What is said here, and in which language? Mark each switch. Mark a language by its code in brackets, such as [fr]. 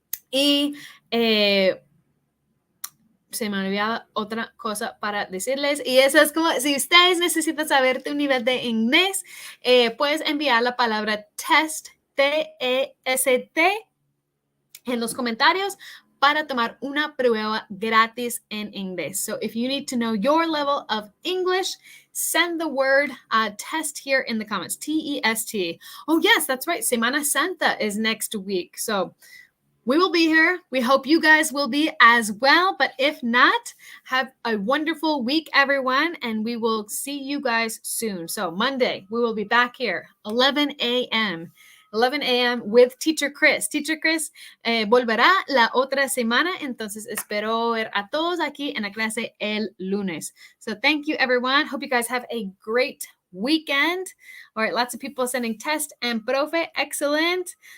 [es] Y se me olvidaba otra cosa para decirles. Y eso es como, si ustedes necesitan saber tu nivel de inglés, puedes enviar la palabra test, T-E-S-T, en los comentarios para tomar una prueba gratis en inglés. [en] So if you need to know your level of English, send the word test here in the comments, T-E-S-T. Oh, yes, that's right. Semana Santa is next week. So we will be here. We hope you guys will be as well. But if not, have a wonderful week, everyone. And we will see you guys soon. So Monday, we will be back here, 11 a.m. with Teacher Chris. [es] Teacher Chris volverá la otra semana, entonces espero ver a todos aquí en la clase el lunes. [en] So thank you, everyone. Hope you guys have a great weekend. All right, lots of people sending test and profe. Excellent.